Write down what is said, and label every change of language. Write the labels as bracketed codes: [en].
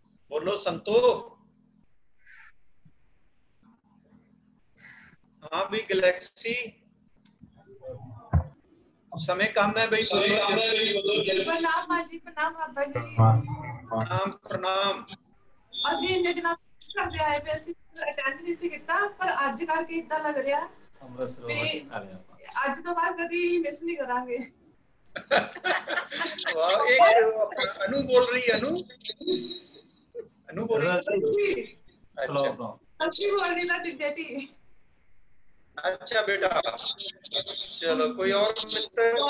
[hi] बोलो संतो। हाँ भी गैलेक्सी, समय कम है भाई, बोलो। प्रणाम माँ जी, प्रणाम बाबा जी। प्रणाम प्रणाम। [pa] ਅਸੀਂ ਇੰਨੇ ਦਿਨਾਂ ਕਰਦੇ ਆਏ ਪਏ, ਅਸੀਂ ਅਟੈਂਡ ਨਹੀਂ ਸੀ ਕੀਤਾ, ਪਰ ਅੱਜ ਕਰਕੇ ਇਦਾਂ ਲੱਗ ਰਿਹਾ ਵੀ ਅੱਜ ਤੋਂ ਬਾਅਦ ਕਦੀ ਮਿਸ ਨਹੀਂ ਕਰਾਂਗੇ। [hi] वाह, एक अनु बोल रही है, अनु बोल रही है। अच्छा, अच्छी बोल रही ना बेटी। अच्छा बेटा, चलो कोई और मित्र?